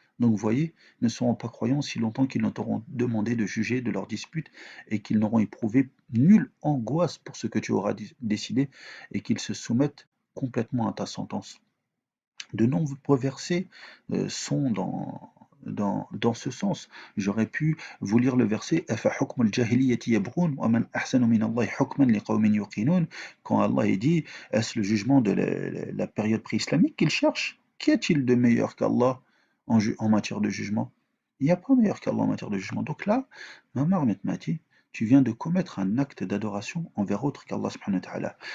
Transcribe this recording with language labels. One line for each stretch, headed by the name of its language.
French: Donc vous voyez, ils ne seront pas croyants si longtemps qu'ils ne t'auront demandé de juger de leur dispute et qu'ils n'auront éprouvé nulle angoisse pour ce que tu auras décidé et qu'ils se soumettent complètement à ta sentence. De nombreux versets sont dans ce sens. J'aurais pu vous lire le verset
Arabic: أَفَحُكْمَ الْجَاهِلِيَّةِ يَبْغُونَ وَمَنْ أَحْسَنُ مِنَ اللَّهِ حُكْمًا لِقَوْمٍ يُوقِنُونَ.
French: Quand Allah est dit, est-ce le jugement de la période pré-islamique qu'il cherche? Qu'y a-t-il de meilleur qu'Allah en matière de jugement? Il n'y a pas meilleur qu'Allah en matière de jugement. Donc là, Mamar Metmati, tu viens de commettre un acte d'adoration envers autre qu'Allah subhanahu wa ta'ala.